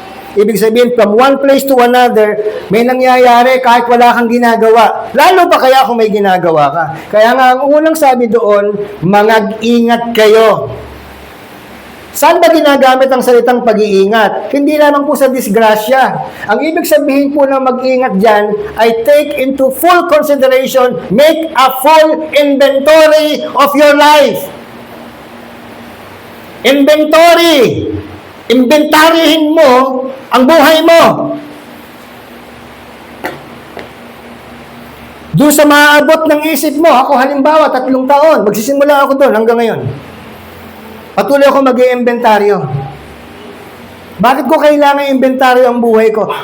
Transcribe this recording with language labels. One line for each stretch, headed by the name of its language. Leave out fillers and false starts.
Filipino: Ibig sabihin,
English: from one place to another,
Filipino: may nangyayari kahit wala kang ginagawa. Lalo pa kaya kung may ginagawa ka. Kaya nga, ang unang sabi doon, mag-ingat kayo. Saan ba ginagamit ang salitang pag-iingat? Hindi lamang po sa disgrasya. Ang ibig sabihin po ng mag-ingat dyan ay
English: take into full consideration, make a full inventory of your life. Inventory.
Filipino: Inventarihin mo ang buhay mo. Doon sa maaabot ng isip mo, ako halimbawa, 3 taon, magsisimula ako doon hanggang ngayon. Patuloy ako mag-i-inventaryo. Bakit ko kailangan inventaryo ang buhay ko?